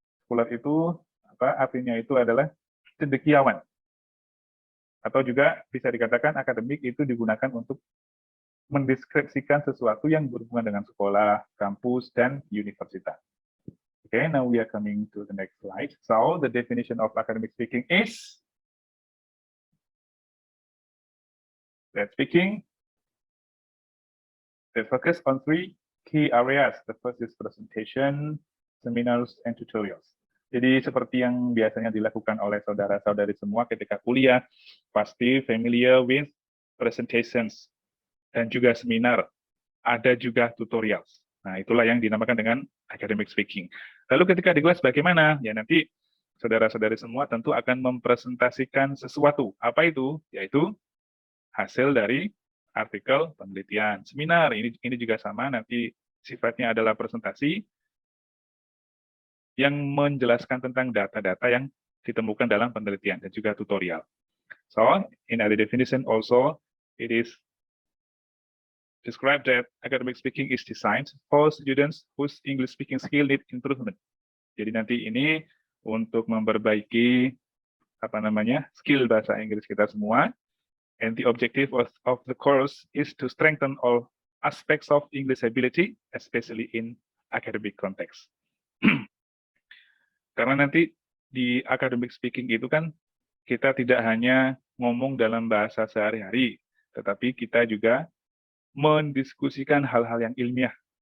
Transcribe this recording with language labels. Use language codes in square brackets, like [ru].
[id] Scholar itu artinya itu adalah cendekiawan. Atau juga bisa dikatakan akademik itu digunakan untuk mendeskripsikan sesuatu yang berhubungan dengan sekolah, kampus, dan universitas. [en] Okay, now we are coming to the next slide. So the definition of academic speaking is that speaking that focus on 3 key areas. The first is presentation, seminars, and tutorials. [id] Jadi seperti yang biasanya dilakukan oleh saudara-saudari semua ketika kuliah, pasti [en] familiar with presentations [id] dan juga seminar. Ada juga tutorials. Nah, itulah yang dinamakan dengan academic speaking. Lalu ketika di kelas bagaimana? Ya nanti saudara-saudari semua tentu akan mempresentasikan sesuatu. Apa itu? Yaitu hasil dari artikel penelitian. Seminar ini juga sama, nanti sifatnya adalah presentasi yang menjelaskan tentang data-data yang ditemukan dalam penelitian dan juga tutorial. [en] So, in other definition also, it is describe that academic speaking is designed for students whose English speaking skill need improvement. [id] Jadi nanti ini untuk memperbaiki skill bahasa Inggris kita semua. [en] And the objective of the course is to strengthen all aspects of English ability, especially in academic context. [id] Karena nanti di academic speaking itu kan kita tidak hanya ngomong dalam bahasa sehari-hari, tetapi kita juga mendiskusikan hal-hal yang ilmiah.